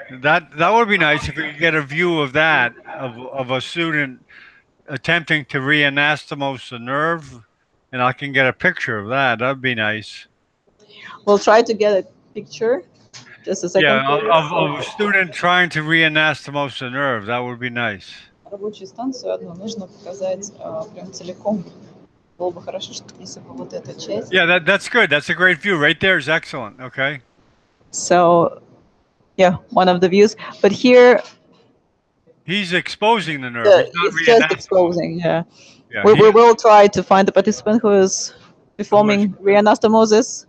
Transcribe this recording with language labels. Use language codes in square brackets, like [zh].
[en] That would be nice if we could get a view of that, of a student attempting to reanastomose the nerve, and I can get a picture of that. That'd be nice. We'll try to get a picture. Just a second. Yeah, of a student trying to reanastomose the nerve. That would be nice. [ru] Рабочую станцию одну нужно показать прям целиком. Было бы хорошо, если бы вот эта часть. [en] Yeah, that's good. That's a great view. Right there is excellent. Okay. So, yeah, one of the views. But here, he's exposing the nerve. It's just exposing. Yeah. Yeah. We will try to find the participant who is performing reanastomosis.